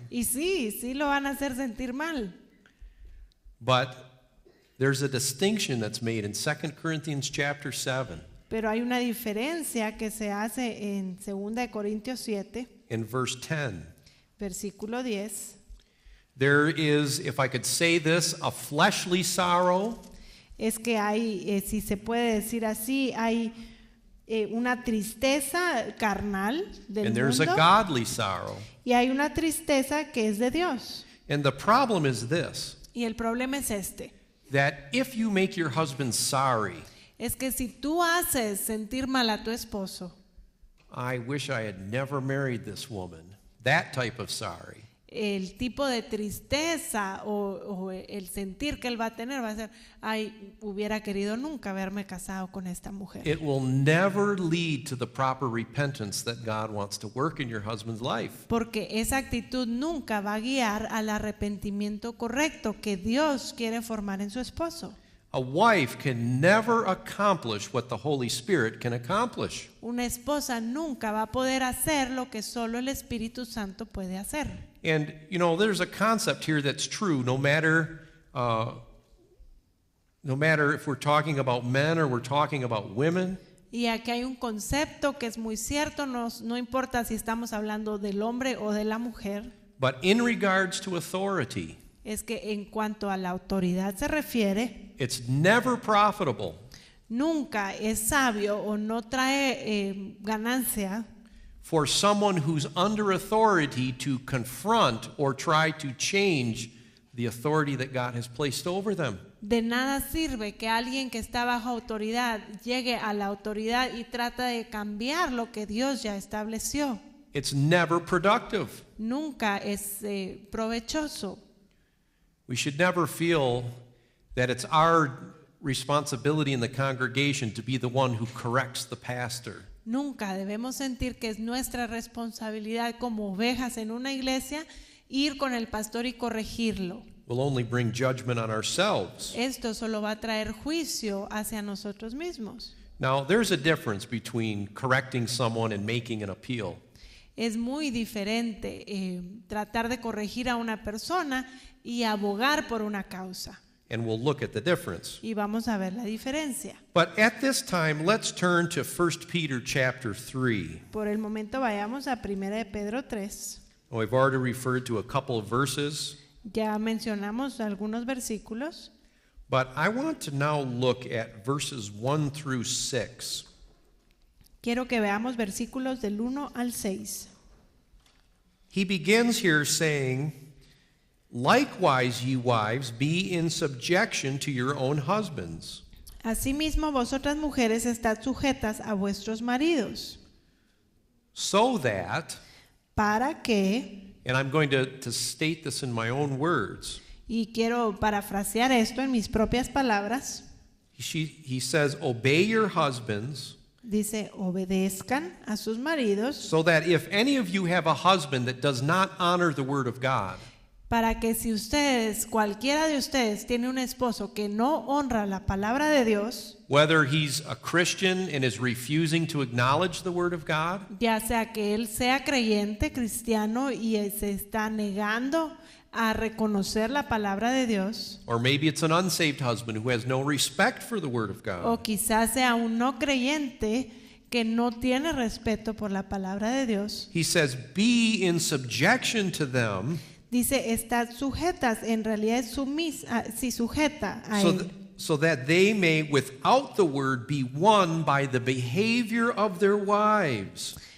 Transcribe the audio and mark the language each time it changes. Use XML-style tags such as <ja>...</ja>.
<es>Y sí lo van a hacer sentir mal.</es> <en>But there's a distinction that's made in 2 Corinthians chapter 7</en> <es>Pero hay una diferencia que se hace en 2 de Corintios 7,</es> <en>in verse 10.</en> <es>versículo 10.</es> <en>There is, if I could say this, a fleshly sorrow</en> <es>Es que hay, si se puede decir así, hay una tristeza carnal del</es> <en>and there's a</en> <es>mundo</es> <en>godly sorrow.</en> <es>y hay una tristeza que es de Dios.</es> <en>And the problem is this,</en> <es>Y el problema es este.</es> <en>that if you make your husband sorry,</en> <es>Es que si tú haces sentir mal a tu esposo,</es> <en>I wish I had never married this woman, that type of sorry,</en> <es>el tipo de tristeza o el sentir que él va a tener va a ser, hubiera querido nunca haberme casado con esta mujer.</es> <en>it will never lead to the proper repentance that God wants to work in your husband's life.</en> <es>Porque esa actitud nunca va a guiar al arrepentimiento correcto que Dios quiere formar en su esposo.</es> <en>A wife can never accomplish what the Holy Spirit can accomplish.</en> <es>Una esposa nunca va a poder hacer lo que solo el Espíritu Santo puede hacer.</es> <en>And, you know, there's a concept here that's true no matter if we're talking about men or we're talking about women.</en> <es>Y aquí hay un concepto que es muy cierto, no importa si estamos hablando del hombre o de la mujer,</es> <en>But in regards to authority,</en> <es>es que en cuanto a la autoridad se refiere,</es> <en>it's never profitable</en> <es>nunca es sabio o no trae ganancia</es> <en>for someone who's under authority to confront or try to change the authority that God has placed over them.</en> <es>De nada sirve que alguien que está bajo autoridad llegue a la autoridad y trata de cambiar lo que Dios ya estableció.</es> <en>It's never productive.</en> <es>Nunca es provechoso.</es> <en>We should never feel that it's our responsibility in the congregation to be the one who corrects the pastor.</en> <es>Nunca debemos sentir que es nuestra responsabilidad como ovejas en una iglesia ir con el pastor y corregirlo.</es> <en>We'll only bring judgment on ourselves.</en> <es>Esto solo va a traer juicio hacia nosotros mismos.</es> <en>Now, there's a difference between correcting someone and making an appeal.</en> <es>Es muy diferente tratar de corregir a una persona y abogar por una causa.</es> <en>And we'll look at the difference.</en> <es>Y vamos a ver la diferencia.</es> <en>But at this time, let's turn to 1 Peter chapter 3.</en> <es>Por el momento vayamos a 1 de Pedro 3.</es> <en>We've already referred to a couple of verses,</en> <es>Ya mencionamos algunos versículos,</es> <en>but I want to now look at verses 1 through 6.</en> <es>quiero que veamos versículos del 1 al 6.</es> <en>He begins here saying, "Likewise, ye wives, be in subjection to your own husbands."</en> <es>Asimismo, vosotras mujeres estad sujetas a vuestros maridos,</es> <en>So that,</en> <es>para que,</es> <en>and I'm going to state this in my own words,</en> <es>y quiero parafrasear esto en mis propias palabras,</es> <en>he says, "Obey your husbands,</en> <es>dice, obedezcan a sus maridos,</es> <en>so that if any of you have a husband that does not honor the word of God,</en> <es>para que si ustedes, cualquiera de ustedes tiene un esposo que no honra la palabra de Dios,</es> <en>whether he's a Christian and is refusing to acknowledge the word of God,</en> <es>ya sea que él sea creyente, cristiano y se está negando a reconocer la palabra de Dios,</es> <en>or maybe it's an unsaved husband who has no respect for the word of God,</en> <es>o quizás sea un no creyente que no tiene respeto por la palabra de Dios,</es> <en>he says, be in subjection to them,</en> <es>dice, estad sujetas, en realidad es sujeta a él,</es> <en>so that they may, without the word, be won by the behavior of their wives.</en>